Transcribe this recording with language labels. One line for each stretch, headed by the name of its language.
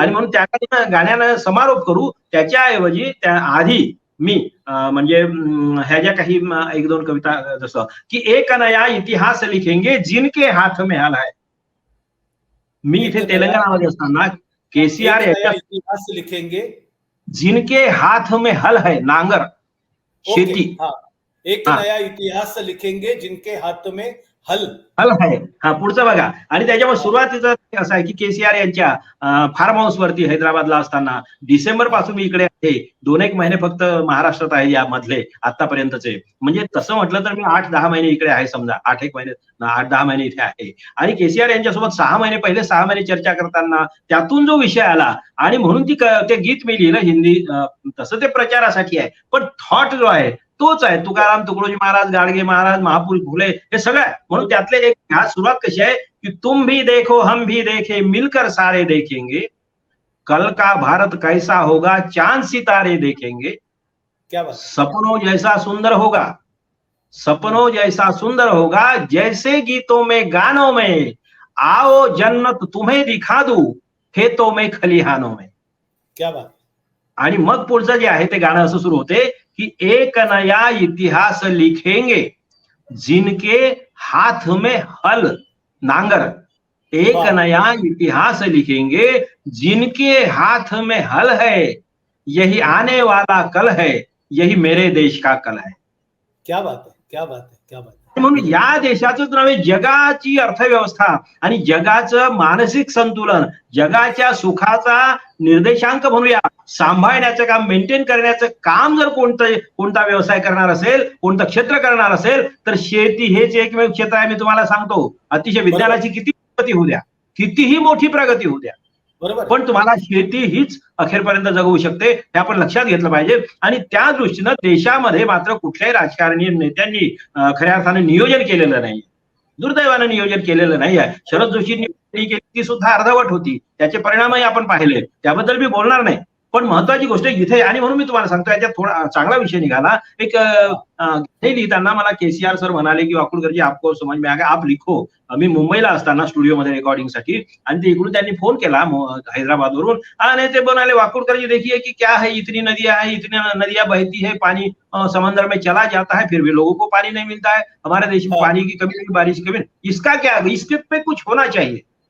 Marathi: आणि म्हणून त्या गाण्यानं समारोप करू. त्याच्याऐवजी त्या आधी मी म्हणजे ह्या ज्या काही 1-2 कविता, जसं की
Hindi: एक नया इतिहास लिखेंगे जिनके हाथ में हल है.
Marathi: मी इथे तेलंगणामध्ये असताना केसीआर
Hindi: इतिहास लिखेंगे जिनके हाथ में हल है,
Marathi: नांगर, शेती.
Hindi: एक नया इतिहास लिखेंगे जिनके हाथ में हल
Marathi: आहे. हा, पुढचं बघा. आणि त्याच्यामुळे सुरुवातीचं असं आहे की केसीआर यांच्या फार्म हाऊस वरती हैदराबादला असताना डिसेंबर पासून मी इकडे आहे, 2-1 महिने फक्त महाराष्ट्रात आहे या मधले आतापर्यंतचे. म्हणजे तसं म्हटलं तर मी 8-10 महिने इकडे आहे, समजा 8-1 महिने 8-10 महिने इथे आहे. आणि केसीआर यांच्यासोबत 6 महिने चर्चा करताना त्यातून जो विषय आला आणि म्हणून ते गीत मी लिहिलं हिंदी. तसं ते प्रचारासाठी आहे, पण थॉट जो आहे तोच आहे. तुकाराम, तुकडोजी महाराज, गाडगे महाराज, महापुरुष फुले, हे सगळं. म्हणून त्यातले एक ह्या सुरुवात कशी आहे की
Hindi: तुम भी देखो हम भी देखे मिलकर सारे देखेंगे, कल का भारत कैसा होगा चांद सितारे देखेंगे. क्या बात. सपनों जैसा सुंदर होगा, सपनों जैसा सुंदर होगा, जैसे गीतों में गानों में, आओ जन्नत तुम्हें दिखा दूं खेतों में खलिहानों में. क्या बात.
Marathi: आणि मग पुढचं जे आहे ते गाणं असं सुरू होते कि
Hindi: एक नया इतिहास लिखेंगे जिनके हाथ में हल,
Marathi: नांगर.
Hindi: एक नया इतिहास लिखेंगे जिनके हाथ में हल है, यही आने वाला कल है, यही मेरे देश का कल है.
Marathi: क्या बात आहे, क्या बात आहे, क्या बात आहे. म्हणून या देशाचंच नव्हे, जगाची अर्थव्यवस्था आणि जगाचं मानसिक संतुलन, जगाच्या सुखाचा निर्देशांक म्हणूया, सांभाळण्याचं काम, मेंटेन करण्याचं काम जर कोणता व्यवसाय करणार असेल, कोणतं क्षेत्र करणार असेल, तर शेती हेच एकमेव क्षेत्र आहे. मी तुम्हाला सांगतो, अतिशय विज्ञानाची किती प्रगती होऊ द्या, कितीही मोठी प्रगती होऊ द्या, बरोबर, पण तुम्हाला शेती हीच अखेरपर्यंत जगवू शकते, हे आपण लक्षात घेतलं पाहिजे. आणि त्या दृष्टीनं देशामध्ये मात्र कुठल्याही राजकारणी नेत्यांनी खऱ्या अर्थाने नियोजन केलेलं नाही, दुर्दैवानं नियोजन केलेलं नाही आहे. शरद जोशींनी केली ती सुद्धा अर्धवट होती, त्याचे परिणामही आपण पाहिले, त्याबद्दल मी बोलणार नाही. पण महत्वाची गोष्ट इथे, आणि म्हणून मी तुम्हाला सांगतो, याच्यात थोडा चांगला विषय निघाला. एक लिहिताना मला केसीआर सर म्हणाले की वाकुडकरजी
Hindi: आपको समज में आ गया, आप लिखो.
Marathi: मी मुंबईला असताना स्टुडिओमध्ये रेकॉर्डिंगसाठी, आणि ते इकडून त्यांनी फोन केला हैदराबादवरून, आणि ते बनाले
Hindi: वाकुडकरजी देखिए कि क्या है, इतनी नदियां है, इतनी नदियां बहती है, पानी समंदर में चला जाता है, फिर भी लोगों को पानी नहीं मिलता है, हमारे देश में पानी की कमी नहीं, बारिश की कमी, इसका क्या, इसके पे कुछ होना चाहिए.